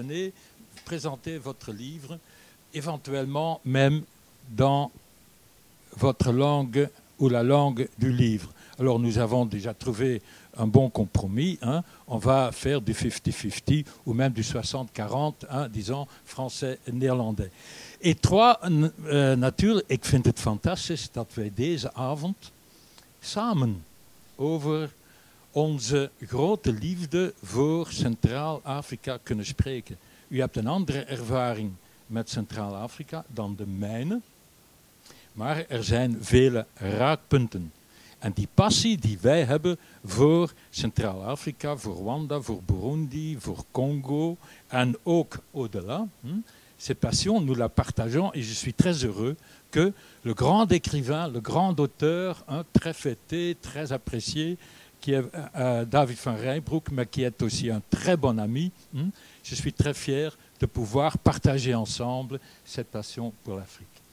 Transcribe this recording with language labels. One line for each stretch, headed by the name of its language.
French: Venez présenter votre livre, éventuellement même dans votre langue ou la langue du livre. Alors nous avons déjà trouvé un bon compromis. Hein. On va faire du 50-50 ou même du 60-40, hein, disons français-néerlandais.
Dutch: En trois, natuurlijk, ik vind het fantastisch dat wij deze avond samen over onze grote liefde voor Centraal-Afrika kunnen spreken. U hebt een andere ervaring met Centraal-Afrika dan de mijne, maar er zijn vele raakpunten. En die passie die wij hebben voor Centraal-Afrika, voor Rwanda, voor Burundi, voor Congo en ook
French: au-delà, ces passions, nous la partageons et je suis très heureux que le grand écrivain, le grand auteur, très fêté, très apprécié, qui est David van Rijbroek, mais qui est aussi un très bon ami, je suis très fier de pouvoir partager ensemble cette passion pour l'Afrique.